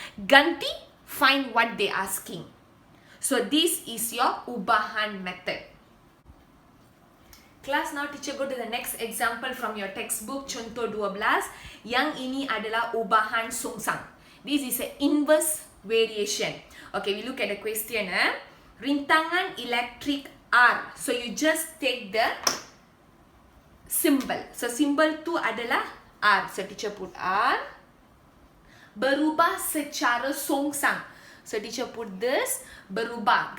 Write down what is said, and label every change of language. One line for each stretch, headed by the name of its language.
English: Ganti, find what they asking. So, this is your ubahan method. Class, now teacher go to the next example from your textbook, contoh 12.
Malay: Yang ini adalah ubahan songsang.
English: This is an inverse variation. Okay, we look at the question.
Malay: Rintangan elektrik
English: R. So, you just take the symbol. So, symbol
Malay: tu adalah
English: R. So, teacher put R.
Malay: Berubah secara songsang.
English: So, teacher put this.
Malay: Berubah.